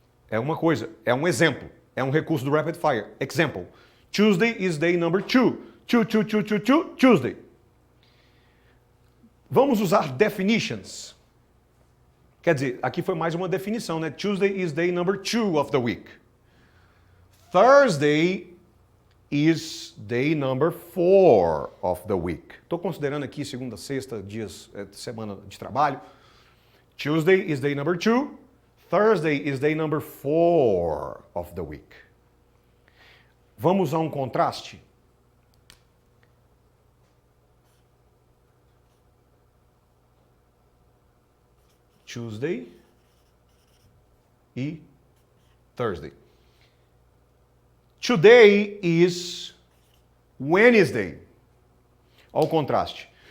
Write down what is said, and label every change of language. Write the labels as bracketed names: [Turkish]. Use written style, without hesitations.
[Portuguese] É uma coisa, é um exemplo, é um recurso do Rapid Fire. [English] Example. Tuesday is day number 2. Tuesday. [Portuguese] Vamos usar definitions. Quer dizer, aqui foi mais uma definição, né? [English] Tuesday is day number 2 of the week. Thursday is day number 4 of the week. [Portuguese] Estou considerando aqui segunda, sexta, dias, semana de trabalho. [English] Tuesday is day number 2. Thursday is day number 4 of the week. [Portuguese] Vamos usar um contraste? Tuesday e Thursday. [English] Today is Wednesday. [Portuguese] Olha o contraste.